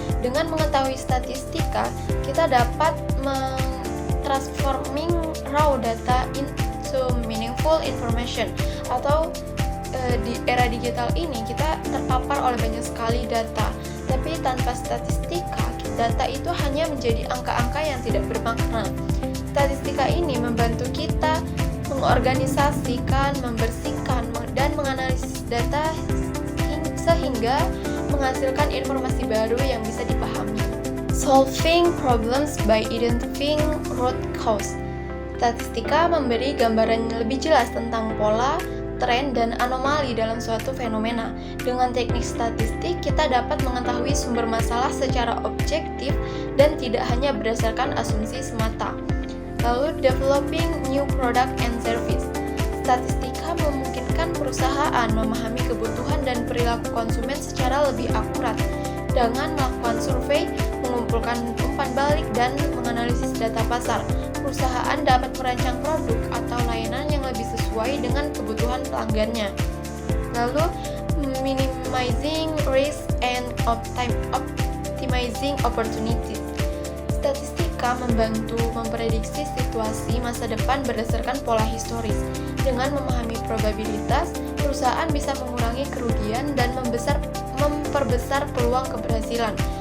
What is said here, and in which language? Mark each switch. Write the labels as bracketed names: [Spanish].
[Indonesian] Dengan mengetahui statistika, kita dapat [English] transforming raw data into meaningful information, [Indonesian] atau di era digital ini kita terpapar oleh banyak sekali data, tapi tanpa statistika data itu hanya menjadi angka-angka yang tidak bermakna. Statistika ini membantu kita mengorganisasikan, membersihkan, dan menganalisis data sehingga menghasilkan informasi baru yang bisa dipahami. [English] Solving problems by identifying root cause. [Indonesian] Statistika memberi gambaran lebih jelas tentang pola, tren, dan anomali dalam suatu fenomena. Dengan teknik statistik, kita dapat mengetahui sumber masalah secara objektif dan tidak hanya berdasarkan asumsi semata. Lalu, [English] developing new product and service. [Indonesian] Statistika memungkinkan perusahaan memahami kebutuhan dan perilaku konsumen secara lebih akurat. Dengan melakukan survei, mengumpulkan umpan balik, dan menganalisis data pasar, perusahaan dapat merancang produk atau layanan yang lebih sesuai dengan kebutuhan pelanggannya. Lalu, [English] minimizing risk and optimizing opportunities. [Indonesian] Statistika membantu memprediksi situasi masa depan berdasarkan pola historis. Dengan memahami probabilitas, perusahaan bisa mengurangi kerugian dan memperbesar peluang keberhasilan.